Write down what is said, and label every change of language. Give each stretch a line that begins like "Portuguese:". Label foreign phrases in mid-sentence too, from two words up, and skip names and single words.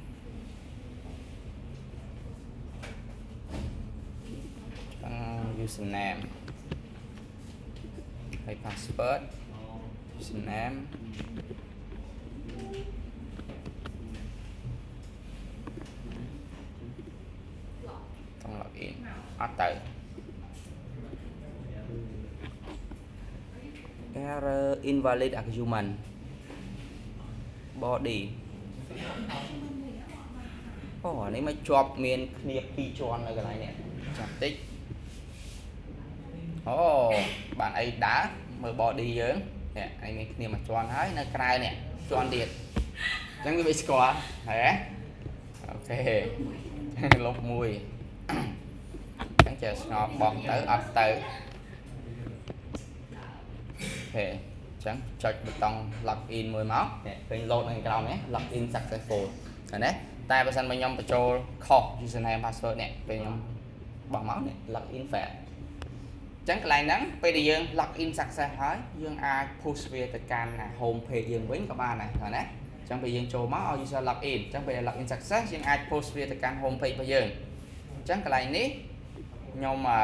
Khmer: username ហើយ
English: password username
Khmer: ต้อง login អត់ទៅ
English: error invalid argument
Khmer: body អូអានេះមកជាប់មានគ្នា2ជាន់នៅកន្លែងនេះចាំតិចអូបានអីដើរមើល body យើងនេះឯងមានគ្នាមួយជាន់ហើយនៅ ក្រៅនេះជាន់ទៀតអញ្ចឹងវាមិនស្គាល់ហ៎អូខេលុបមួយអញ្ចឹងចេះស្ងប់បោះទៅអត់ទៅអូខេ
Vietnamese: chẳng chọn
English: button login
Khmer: មួយមកនេះឃើញ load នៅក្រោមនេះ
English: login successful
Khmer: ឃើញទេតែបើសិនបើខ្ញុំបញ្ចូលខុស
English: username password
Khmer: នេះពេលខ្ញុំបោះមកនេះ
English: login fail
Khmer: អញ្ចឹងកន្លែងហ្នឹងពេលដែលយើង
English: login success
Khmer: ហើយយើងអាច push វាទៅកាន់
English: home page
Khmer: យើងវិញក៏បានដែរឃើញទេអញ្ចឹងពេលយើងចូលមកឲ្យ
English: user login
Khmer: អញ្ចឹងពេល
English: login success
Khmer: យើងអាច push វាទៅកាន់
English: home page
Khmer: របស់យើងអញ្ចឹងកន្លែងនេះខ្ញុំ